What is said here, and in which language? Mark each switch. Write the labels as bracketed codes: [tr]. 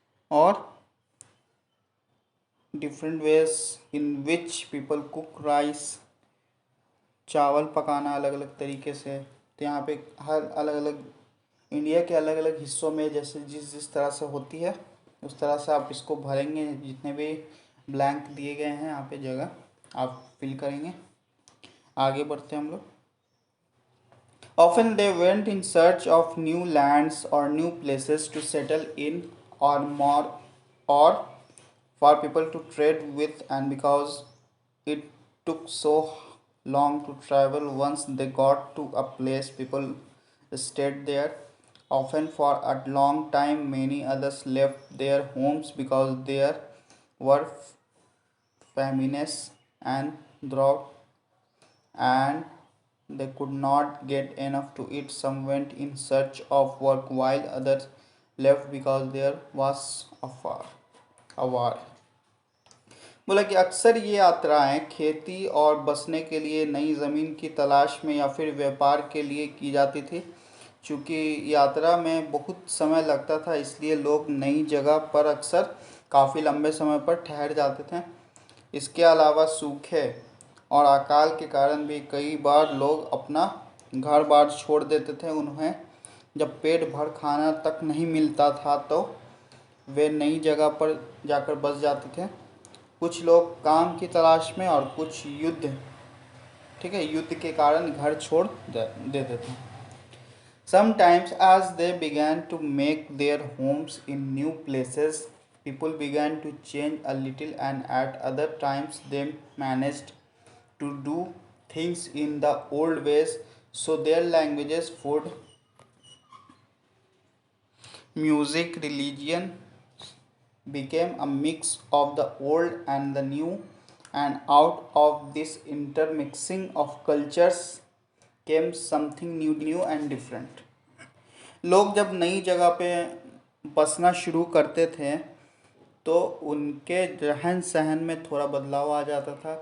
[hi] और [en] different ways in which people cook rice, [hi] चावल पकाना अलग अलग तरीके से। तो यहाँ पे हर अलग अलग इंडिया के अलग अलग हिस्सों में जैसे जिस जिस तरह से होती है उस तरह से आप इसको भरेंगे। जितने भी ब्लैंक दिए गए हैं यहाँ पे जगह आप फिल करेंगे। आगे बढ़ते हैं हम लोग। [en] Often they went in search of new lands or new places to settle in, or more, or for people to trade with, and because it took so long to travel, once they got to a place, people stayed there, often for a long time. Many others left their homes because there were famines and drought, and they could not get enough to eat. Some went in search of work, while others left because there was a war. [hi] बोला कि अक्सर ये यात्राएं खेती और बसने के लिए नई ज़मीन की तलाश में या फिर व्यापार के लिए की जाती थी। चूँकि यात्रा में बहुत समय लगता था, इसलिए लोग नई जगह पर अक्सर काफ़ी लंबे समय पर ठहर जाते थे। इसके अलावा सूखे और अकाल के कारण भी कई बार लोग अपना घर बार छोड़ देते थे। उन्हें जब पेट भर खाना तक नहीं मिलता था तो वे नई जगह पर जाकर बस जाते थे। कुछ लोग काम की तलाश में और कुछ युद्ध, ठीक है, युद्ध के कारण घर छोड़ देते थे। [en] Sometimes as they began to make their homes in new places, people began to change a little, and at other times they managed to do things in the old ways, so their languages, food, music, religion became a mix of the old and the new, and out of this intermixing of cultures came something new and different. [hi] लोग जब नई जगह पे बसना शुरू करते थे तो उनके रहन सहन में थोड़ा बदलाव आ जाता था।